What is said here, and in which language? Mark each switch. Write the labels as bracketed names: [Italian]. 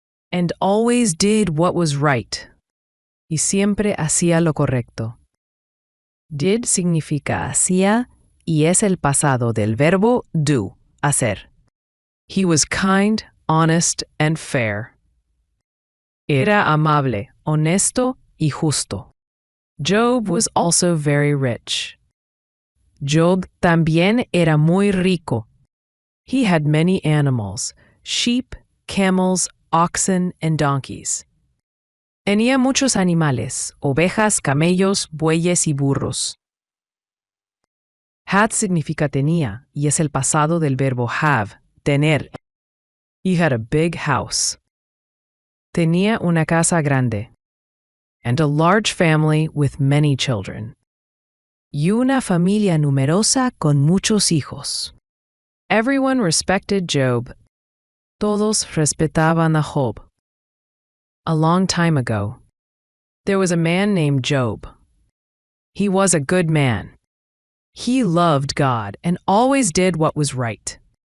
[English] And always did what was right. [Spanish] Y siempre hacía lo correcto. Did significa hacía y es el pasado del verbo do, hacer. [English] He was kind, honest, and fair. [Spanish] Era amable, honesto y justo. [English] Job was also very rich. [Spanish] Job también era muy rico. [English] He had many animals, sheep, camels, oxen, and donkeys. [Spanish] Tenía muchos animales, ovejas, camellos, bueyes y burros. Had significa tenía y es el pasado del verbo have, tener. [English] He had a big house. [Spanish] Tenía una casa grande. [English] And a large family with many children. [Spanish] Y una familia numerosa con muchos hijos. [English] Everyone respected Job. [Spanish] Todos respetaban a Job. [English] A long time ago, there was a man named Job. He was a good man. He loved God and always did what was right.